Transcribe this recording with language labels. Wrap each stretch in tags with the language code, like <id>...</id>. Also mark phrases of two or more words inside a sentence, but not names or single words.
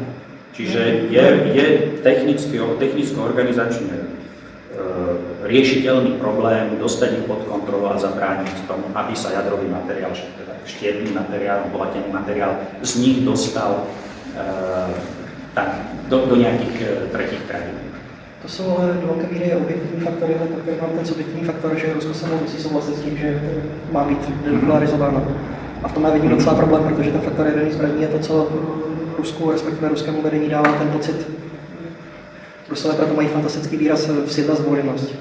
<sk>Čiže je technicko-organizačne riešiteľný problém dostať ich pod kontrolu a zabrániť tomu, aby sa jadrový materiál, teda štiepný materiál, obohatený materiál z nich dostal do nejakých tretích krajín.</sk> <cs>To jsou ale do velké míry objektivní faktory, ale také mám ten subjektivní faktor, že Rusko se musí souhlasit s tím, že má být denuklearizováno. A v tom já vidím docela problém, protože ten faktor jaderných zbraní je to, co Rusku, respektive ruskému vedení dává ten pocit. Rusové proto mají fantastický výraz vседозволенность.</cs>